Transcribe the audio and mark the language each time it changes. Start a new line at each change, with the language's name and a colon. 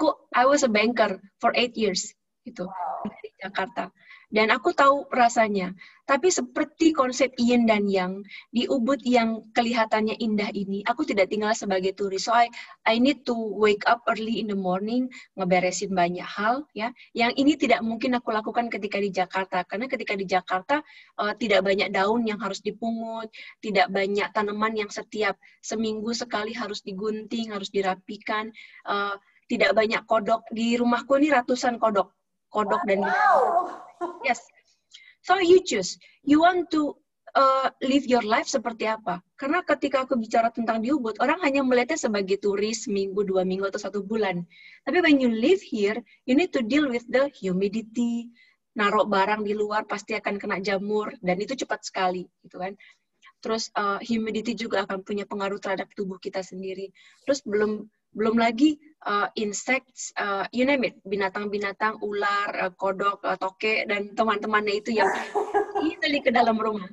English: I was a banker for 8 years gitu. Wow.
Indonesian: Di Jakarta. Dan aku tahu rasanya. Tapi seperti konsep yin dan yang di Ubud yang kelihatannya indah ini, aku tidak tinggal sebagai turis.
English: So I need to wake up early in the morning,
Indonesian: ngeberesin banyak hal ya. Yang ini tidak mungkin aku lakukan ketika di Jakarta, karena ketika di Jakarta tidak banyak daun yang harus dipungut, tidak banyak tanaman yang setiap seminggu sekali harus digunting, harus dirapikan, tidak banyak kodok. Di rumahku ini ratusan kodok dan yes.
English: So you choose. You want to live your life
Indonesian: seperti apa? Karena ketika aku bicara tentang di Ubud, orang hanya melihatnya sebagai turis seminggu, 2 minggu, atau 1 bulan.
English: Tapi when you live here, you need to deal with the humidity.
Indonesian: Naruh barang di luar pasti akan kena jamur, dan itu cepat sekali, gitu kan? Terus humidity juga akan punya pengaruh terhadap tubuh kita sendiri. Terus belum lagi insects,
English: you name it,
Indonesian: binatang-binatang, ular, kodok, toke, dan teman-temannya itu yang easily ke dalam rumah.